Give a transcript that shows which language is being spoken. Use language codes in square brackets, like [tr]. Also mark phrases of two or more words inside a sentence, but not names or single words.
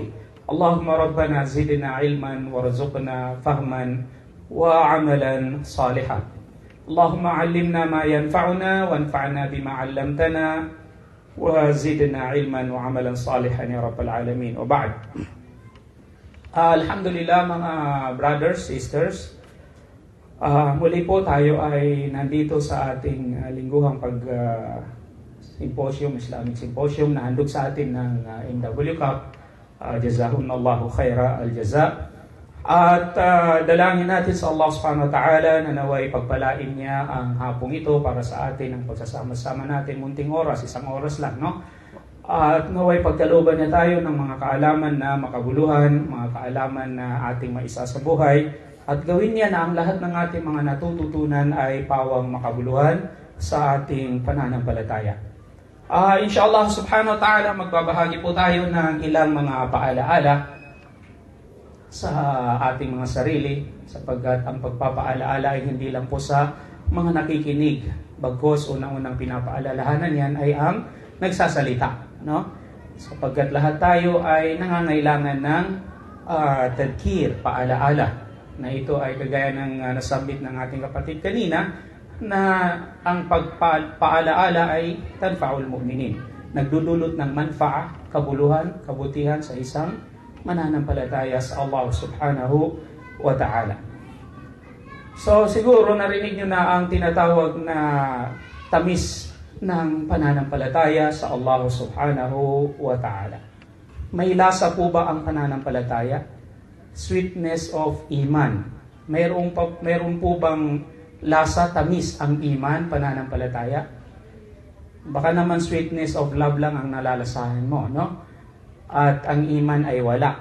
[ar] اللهم ربنا زدنا علما وارزقنا فهما وعملا صالحا. اللهم علمنا ما ينفعنا وانفعنا بما علمتنا وزدنا علما وعملا صالحا يا رب العالمين. وبعد. [tl] Alhamdulillah mga [en] brothers, sisters, [tl] muli po tayo ay nandito sa ating lingguhang symposium, [en] Islamic Symposium [tl] na handog sa atin ng MW Cup. [ar] جزاهم الله خير الجزاء. [tl] At dalangin natin sa Allah [ar] سبحانه وتعالى [tl] na naway pagpalain niya ang hapong ito para sa atin ang pagsasama-sama natin, munting oras, isang oras lang, no? At naway pagkalooban niya tayo ng mga kaalaman na makabuluhan, mga kaalaman na ating maisa sa buhay, at gawin niya na ang lahat ng ating mga natututunan ay pawang makabuluhan sa ating pananampalataya. [ar] إن شاء الله سبحانه وتعالى, [tl] magbabahagi po tayo ng ilang mga paalaala sa ating mga sarili, sapagkat ang pagpapaalaala ay hindi lang po sa mga nakikinig, bagkos unang-unang pinapaalalahanan yan ay ang nagsasalita, no? Sapagkat lahat tayo ay nangangailangan ng tadkir, paalaala, na ito ay kagaya ng nasabit ng ating kapatid kanina, na ang pagpaalaala ay [ar] تنفع المؤمنين. [tl] Nagdudulot ng manfa'a, kabuluhan, kabutihan sa isang mananampalataya sa Allah [ar] سبحانه وتعالى. [tl] So siguro narinig nyo na ang tinatawag na tamis ng pananampalataya sa Allah [ar] سبحانه وتعالى. [tl] May lasa po ba ang pananampalataya? [en] Sweetness of iman. [tl] Mayroon po bang lasa, tamis ang iman, pananampalataya? Baka naman [en] sweetness of love [tl] lang ang nalalasahan mo, no? At ang iman ay wala.